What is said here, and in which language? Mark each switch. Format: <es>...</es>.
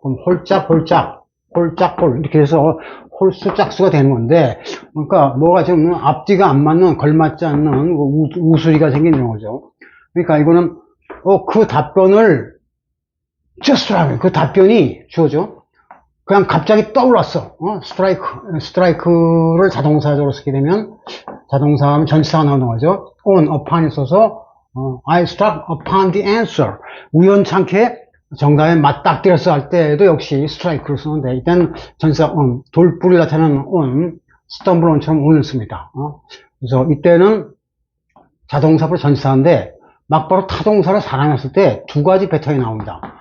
<ko>그럼 홀짝 이렇게 해서 홀수 짝수가 되는 건데, 그러니까 뭐가 지금 앞뒤가 안 맞는, 걸맞지 않는 우수리가 생기는 거죠. 그러니까 이거는 그 답변을 just라면 그 답변이 주어져. 그냥 갑자기 떠올랐어. 스트라이크를 자동사적으로 쓰게 되면 자동사하면 전치사가 나오는 거죠.</ko> <en>on, upon이</en> <ko>있어서</ko> <en>I struck upon the answer.</en> <ko>우연찮게 정답에 맞닥뜨렸어 할 때도 역시 스트라이크를 쓰는데, 이때는 전치사 on, 돌뿌리 나타나는 on, stumble on처럼 on을 씁니다. 그래서 이때는 자동사로 전치사인데 막바로 타동사로 살아났을 때 두 가지 패턴이 나옵니다.</ko>